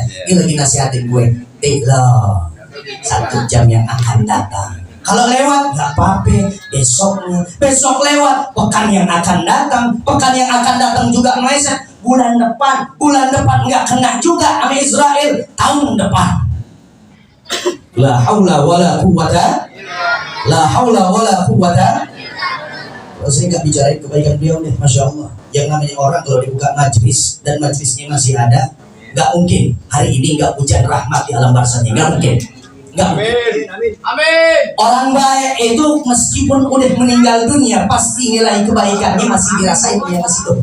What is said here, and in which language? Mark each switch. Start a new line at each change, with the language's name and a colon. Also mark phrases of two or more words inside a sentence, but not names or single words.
Indonesian: Ini lagi nasihatin gue, loh, 1 jam yang akan datang, kalau lewat nggak apa-apa, besok lewat, pekan yang akan datang juga meleset. Bulan depan nggak kena juga sama Israel, tahun depan.
Arabic: لا حول ولا قوة.
Indonesian: Kalau saya nggak bicarain kebaikan beliau deh,
Arabic: ما شاء الله.
Indonesian: Yang namanya orang kalau dibuka majlis dan majlisnya masih ada, nggak mungkin hari ini nggak hujan rahmat di alam barzahnya, nggak mungkin. Amin. Orang baik itu meskipun udah meninggal dunia, pasti nilai kebaikannya masih dirasain oleh masih hidup.